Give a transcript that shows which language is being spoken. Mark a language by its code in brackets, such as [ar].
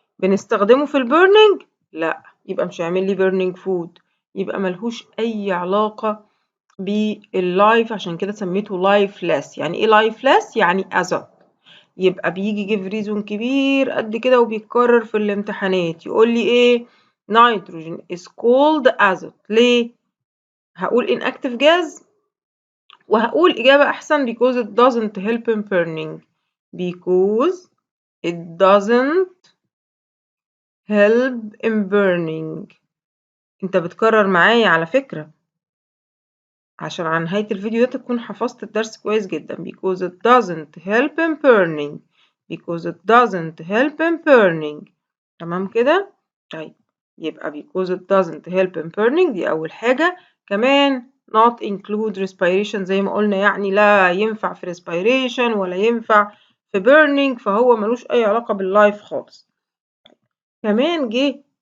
[ar] بنستخدمه في البيرنينج؟ لا، يبقى مش هيعمل لي بيرنينج فود، يبقى ملهوش اي علاقة باللايف. عشان كده سميته lifeless. يعني ايه lifeless؟ يعني ازوت. يبقى بيجي [en] give reason [ar] كبير قد كده وبيتكرر في الامتحانات، يقول لي ايه؟ [en] nitrogen is called azote. [ar] ليه؟ هقول [en] inactive gas [ar] وهقول إجابة أحسن [en] because it doesn't help in burning. because it doesn't help in burning. [ar] انت بتكرر معايا على فكرة عشان على نهاية الفيديو ده تكون حفظت الدرس كويس جدا. [en] because it doesn't help in burning. because it doesn't help in burning. [ar] تمام كده؟ طيب يبقى [en] because it doesn't help in burning [ar] دي أول حاجة. كمان [en] not include respiration [ar] زي ما قلنا، يعني لا ينفع في respiration ولا ينفع في burning، فهو ملوش أي علاقة باللايف خالص. كمان جه